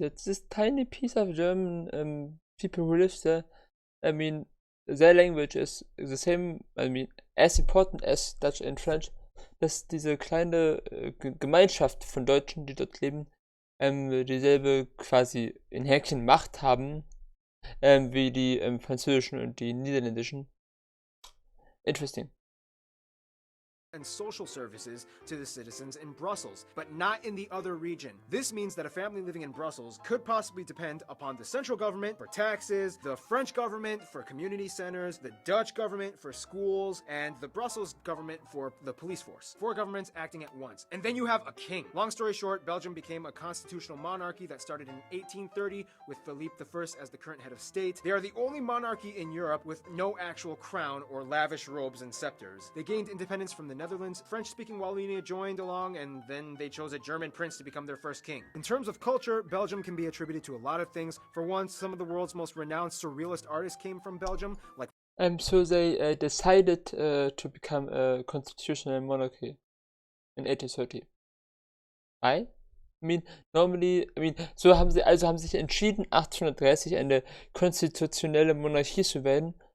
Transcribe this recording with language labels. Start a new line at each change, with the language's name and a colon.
English: It's this tiny piece of German people who live there. I mean, their language is the same, I mean, as important as Dutch and French.
German: Dass diese kleine Gemeinschaft von Deutschen, die dort leben, dieselbe quasi in Häkchen Macht haben, wie die französischen und die niederländischen.
English: Interesting. and social services to the citizens in Brussels, but not in the other region. This means that a family living in Brussels could possibly depend upon the central government for taxes, the French government for community centers, the Dutch government for schools, and the Brussels government for the police force. 4 governments acting at once. And then you have a king. Long story short, Belgium became a constitutional monarchy that started in 1830 with Philippe I as the current head of state. They are the only monarchy in Europe with no actual crown or lavish robes and scepters. They gained independence from the Netherlands. French-speaking Wallonia joined along, and then they chose a German prince to become their first king. In terms of culture, Belgium can be attributed to a lot of things. For one, some of the world's most renowned surrealist artists came from Belgium, like So they decided to become a constitutional monarchy in 1830. I mean, normally,
German: so haben sie sich entschieden, 1830 eine konstitutionelle Monarchie zu werden.